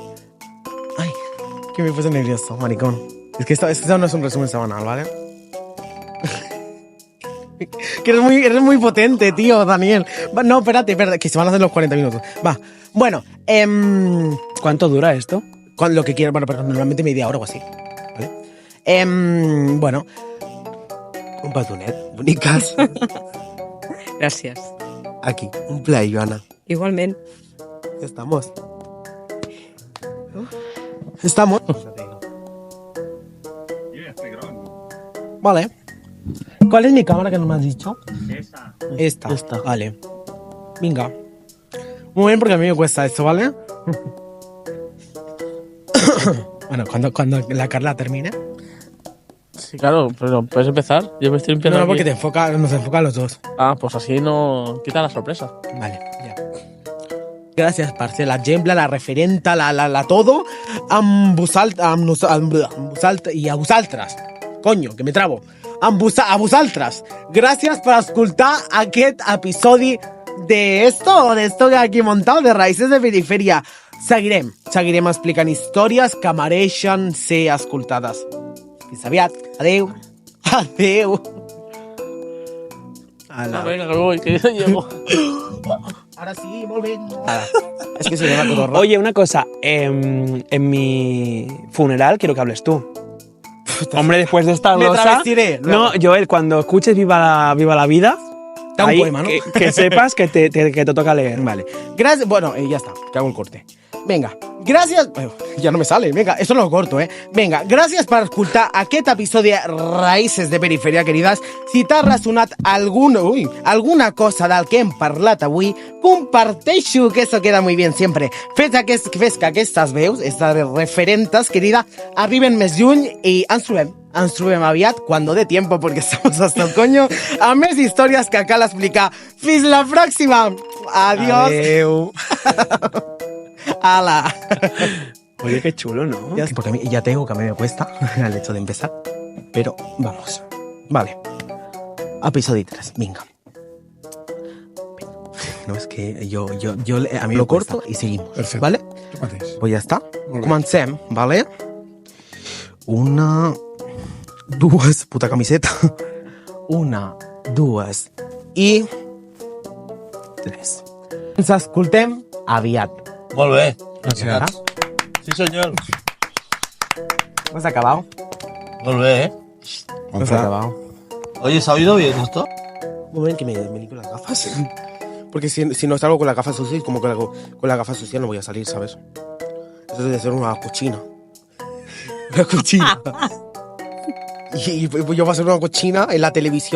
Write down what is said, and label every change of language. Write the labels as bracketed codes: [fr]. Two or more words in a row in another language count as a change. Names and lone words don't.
[es] Ay, que me puse nervioso, maricón. Es que esto no es un resumen semanal, ¿vale? Que eres muy potente, tío, Daniel. No, espérate, que se van a hacer los 40 minutos. Va, bueno, ¿Cuánto dura esto? lo que quieras, bueno, pero normalmente media hora o así, ¿vale? [ca] Bueno, un petonet, bonicas. Gràcies. [es] Aquí, un play, Joana. [ca] Igualment. [es] Ya estamos. Estamos. Vale. ¿Cuál es mi cámara que no me has dicho? Esta. Vale. Venga. Muy bien, porque a mí me cuesta esto, ¿vale? Bueno, cuando la Carla termine. Sí, claro, pero puedes empezar. Yo me estoy limpiando. No, aquí. porque nos enfoca a los dos. Ah, pues así no quita la sorpresa. Vale, ja. [ca] Gràcies per ser l'exemple, la referenta, la todo, amb vosaltres, i a vosaltres. [es] Coño, que me trabo. [ca] A vosaltres. Gràcies per escoltar aquest episodi de [es] esto que aquí he montado, [ca] de Raíces de Periferia. Seguirem explicant històries que mereixen ser escoltades. Fins aviat. Adeu. [es] Ah, venga, que voy, que yo llego. Ahora sí, [ca] molt bé. [es] Es que se llama cotorra. Oye, una cosa. En mi funeral quiero que hables tú. Hombre, después de esta Me glosa... travestiré. No, Joel, cuando escuches Viva la vida... Da un ahí, poema, ¿no? Que sepas que te toca leer. Vale. Gracias. Bueno, ya está. Que hago el corte. Venga. Gracias. Ya no me sale. Venga, esto no lo corto, ¿eh? Venga, [ca] gràcies per escoltar aquest episodi de Raíces de Periferia, querides. Si t'ha ressonat alguna cosa del que hem parlat avui, comparteixo, [es] que eso queda muy bien siempre. [ca] Fes que aquestes veus, [es] estas referentes, querida, [ca] arriben més lluny i ens trobem aviat, [es] cuando dé tiempo, porque estamos hasta el coño, [ca] a més històries que cal explicar. Fins la pròxima. Adiós. Adeu. [es] ¡Hala! Oye, qué chulo, ¿no? Porque ya te digo que a mí me cuesta el hecho de empezar. Pero vamos. Vale. Episodio 3. Venga. No, es que yo a mí lo corto y seguimos. Perfecto. ¿Vale? Pues ya está. [ca] Comencem, ¿vale? 1, 2, puta camiseta. 1, 2 i 3. Ens escoltem aviat. Molt bé. [es] Gracias. Sí, señor. ¿Has acabado? [ca] Molt bé, ¿eh? [es] ¿Has acabado? Oye, ¿se ha oído bien esto? Muy bien que me limpio las gafas. Porque si no salgo con la gafa sucia, como que con la gafa sucia no voy a salir, ¿sabes? Eso debe ser una cochina. Una cochina. Y yo voy a hacer una cochina en la televisión.